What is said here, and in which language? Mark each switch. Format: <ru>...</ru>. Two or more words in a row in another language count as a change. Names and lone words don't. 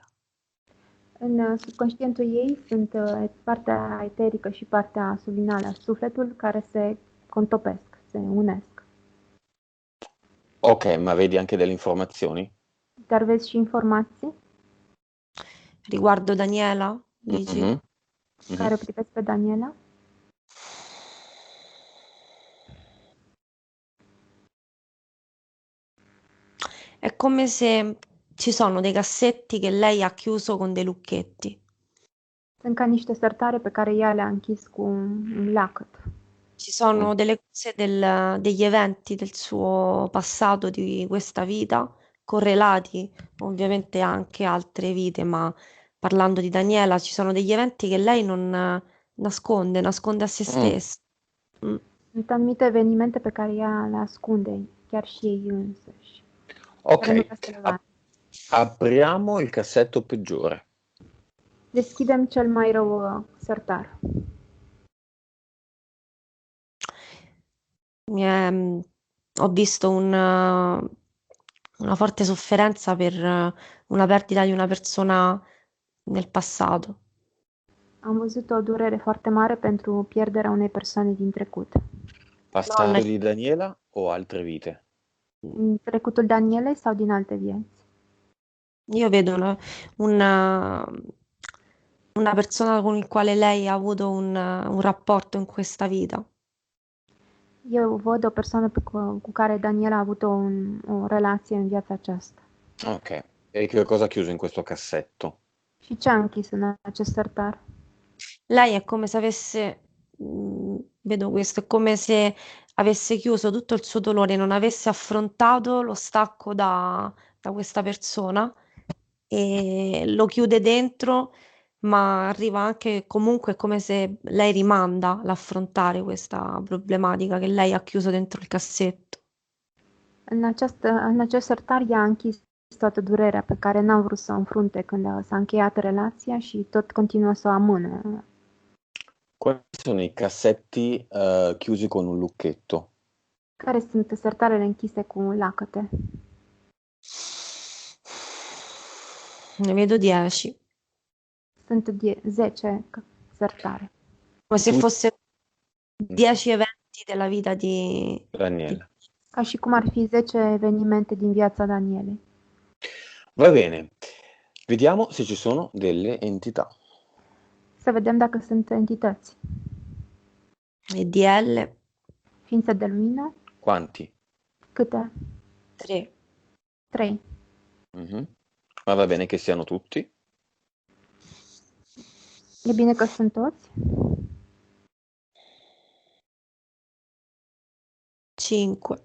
<ro>În subconștientul ei sunt partea eterică și partea subliminală, sufletul, care se contopesc, se unesc.</ro> <it>Ok, ma vedi anche delle informazioni?</it> <ro>Dar vezi și informații</ro> <it>Riguardo Daniela, dici? Mhm,</it> <ro>care mhm. privesc pe Daniela?</ro> <it>È come se ci sono dei cassetti che lei ha chiuso con dei lucchetti.</it> <ro>Sunt ca niște sertare pe care ea le-a închis cu un lacăt.</ro> <it>Ci sono delle cose degli eventi del suo passato, di questa vita, correlati ovviamente anche a altre vite, ma parlando di Daniela, ci sono degli eventi che lei non nasconde a se Mm. stessa. Mm.</it> <ro>Sunt anumite evenimente pe care ea le ascunde, chiar și ei însăși. Care nu Ok, vrea să le vadă.</ro> <it>apriamo il cassetto peggiore.</it> <ro>Deschidem cel mai rău sertar.</ro> <it>Ho visto una forte sofferenza per una perdita di una persona nel passato.</it> <ro>Am văzut o durere foarte mare pentru pierderea unei persoane din trecut.</ro> <it>Passato Donna, di Daniela o altre vite?</it> <ro>Din trecutul Danielei sau din alte vieți?</ro> <it>io vedo una persona con il quale lei ha avuto un rapporto in questa vita.</it> <ro>Eu văd o persoană cu care Daniela a avut o relație în viața aceasta.</ro> <it>Ok, e che cosa ha chiuso in questo cassetto?</it> <ro>Și ce a închis în acest sertar?</ro> <it>Lei è come se vedo questo, è come se avesse chiuso tutto il suo dolore, non avesse affrontato lo stacco da questa persona e lo chiude dentro, ma arriva anche comunque come se lei rimanda l'affrontare questa problematica che lei ha chiuso dentro il cassetto.</it> <ro>În acest sertar ea a închis toată durerea pe care n-a vrut să o înfrunte când s-a încheiat relația și tot continuă să o amână.</ro> <it>Questi sono i cassetti chiusi con un lucchetto.</it> <ro>Care sunt sertarele închise cu lacăte?</ro> <it>Ne vedo 10,</it> <ro>Sunt 10 sertare.</ro> <it>come se Tu- fossero 10 eventi della vita di Daniela.</it> <ro>Ca și cum ar fi 10 evenimente din viața Danielei.</ro> <it>Va bene, vediamo se ci sono delle entità.</it> <ro>Să vedem dacă sunt entități. EDL Ființe de lumină,</ro> <it>Quanti?</it> <ro>câte?</ro> <it>3.</it> <ro>3. Mhm.</ro> <it>Ma va bene che siano tutti?</it> <ro>E bine că sunt toți?</ro> <it>5.</it>